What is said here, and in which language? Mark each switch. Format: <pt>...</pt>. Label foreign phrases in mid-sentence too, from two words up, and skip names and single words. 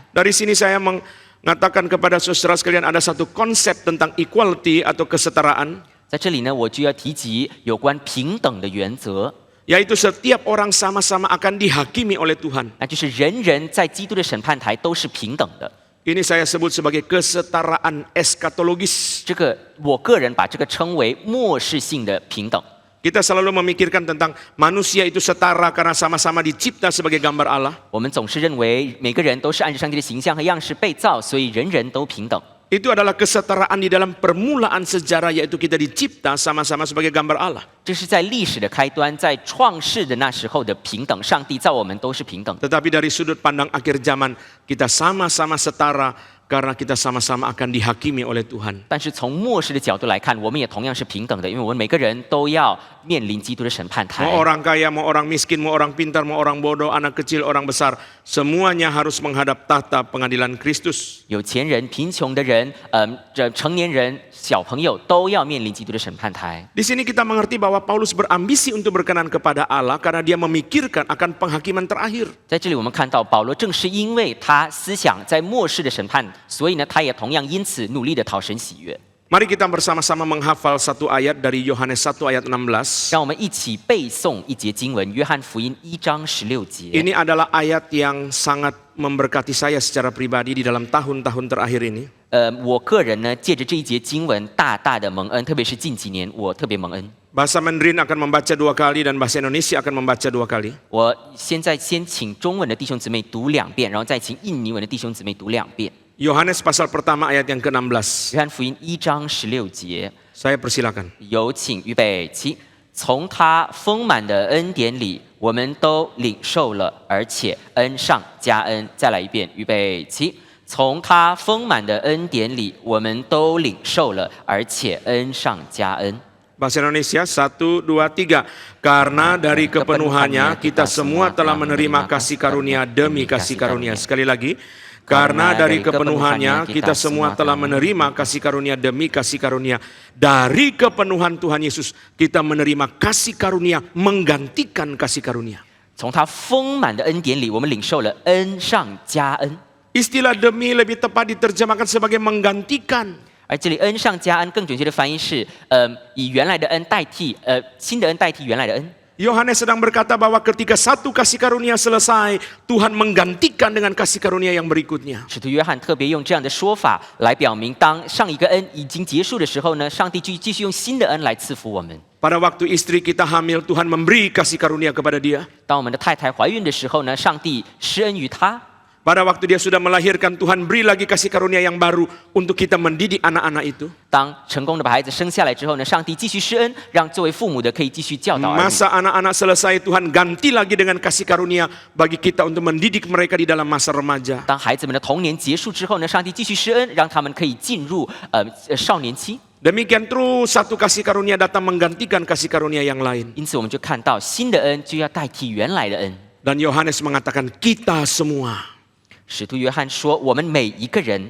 <id>Dari sini saya mengatakan kepada saudara sekalian ada satu konsep tentang equality atau kesetaraan.</id> <zh>在这里呢，我就要提及有关平等的原则，</zh> <id>Yaitu setiap orang sama-sama akan dihakimi oleh Tuhan.</id> <zh>那就是人人在基督的审判台都是平等的。</zh> <id>Ini saya sebut sebagai kesetaraan eskatologis.</id> <zh>这个我个人把这个称为末世性的平等。</zh> <id>Kita selalu memikirkan tentang manusia itu setara karena sama-sama dicipta sebagai gambar Allah.</id> <zh>我们总是认为每个人都是按照上帝的形象和样式被造，所以人人都平等。</zh> <id>Itu adalah kesetaraan di dalam permulaan sejarah, yaitu kita dicipta sama-sama sebagai gambar Allah.</id> <zh>这是在历史的开端，在创世的那时候的平等。上帝造我们都是平等的。</zh> <id>Tetapi dari sudut pandang akhir zaman, kita sama-sama setara karena kita sama-sama akan dihakimi oleh Tuhan.</id> <zh>但是从末世的角度来看，我们也同样是平等的，因为我们每个人都要面临基督的审判台。</zh> <id>Mau orang kaya, mau orang miskin, mau orang pintar, mau orang bodoh, anak kecil, orang besar, semuanya harus menghadap tahta pengadilan Kristus.</id> <zh>有钱人、贫穷的人，这成年人、小朋友都要面临基督的审判台。</zh> <id>Di sini kita mengerti bahwa Paulus berambisi untuk berkenan kepada Allah karena dia memikirkan akan penghakiman terakhir.</id> <zh>在这里我们看到保罗正是因为他思想在末世的审判，所以呢，他也同样因此努力的讨神喜悦。</zh> <id>Mari kita bersama-sama menghafal satu ayat dari Yohanes 1 ayat 16.</id> <zh>让我们一起背诵一节经文，约翰福音1章16节。</zh> <id>Ini adalah ayat yang sangat memberkati saya secara pribadi di dalam tahun-tahun terakhir ini.</id> <zh>我个人呢，借着这一节经文，大大的蒙恩，特别是近几年，我特别蒙恩。</zh> <id>Bahasa Mandarin akan membaca 2 kali dan bahasa Indonesia akan membaca 2 kali.</id> <zh>我现在先请中文的弟兄姊妹读2遍，然后再请印尼文的弟兄姊妹读2遍。</zh> <id>Yohanes pasal pertama ayat yang ke-16.</id> <zh>约翰福音1章16节，</zh> <id>Saya persilakan.</id> <zh>有请预备起。从他丰满的恩典里，我们都领受了，而且恩上加恩。再来一遍，预备起。从他丰满的恩典里，我们都领受了，而且恩上加恩。</zh> <id>Bahasa Indonesia 1, 2, 3. Karena dari kepenuhannya kita semua telah menerima kasih karunia demi kasih karunia. Sekali lagi. Karena dari kepenuhannya kita semua telah menerima kasih karunia demi kasih karunia. Dari kepenuhan Tuhan Yesus kita menerima kasih karunia menggantikan kasih karunia.</id> <zh>从他丰满的恩典里，我们领受了恩上加恩。</zh> <id>Istilah demi lebih tepat diterjemahkan sebagai menggantikan.</id> <zh>而这里恩上加恩更准确的翻译是，以原来的恩代替，新的恩代替原来的恩。</zh> <id>Yohanes sedang berkata bahwa ketika satu kasih karunia selesai, Tuhan menggantikan dengan kasih karunia yang berikutnya.</id> <zh>使徒约翰特别用这样的说法来表明，当上一个恩已经结束的时候呢，上帝继续用新的恩来赐福我们。</zh> <id>Pada waktu istri kita hamil, Tuhan memberi kasih karunia kepada dia.</id> <zh>当我们的太太怀孕的时候呢，上帝施恩于她。</zh> <id>Pada waktu dia sudah melahirkan, Tuhan beri lagi kasih karunia yang baru untuk kita mendidik anak-anak itu.</id> <zh>当成功的把孩子生下来之后呢，上帝继续施恩，让作为父母的可以继续教导儿女。</zh> <id>Masa anak-anak selesai, Tuhan ganti lagi dengan kasih karunia bagi kita untuk mendidik mereka di dalam masa remaja.</id> <zh>当孩子们的童年结束之后呢，上帝继续施恩，让他们可以进入少年期。</zh> <id>Demikian terus satu kasih karunia datang menggantikan kasih karunia yang lain.</id> <zh>因此，我们就看到新的恩就要代替原来的恩。</zh> <id>Dan Yohanes mengatakan kita semua.</id> <zh>使徒约翰说：“我们每一个人。”</zh>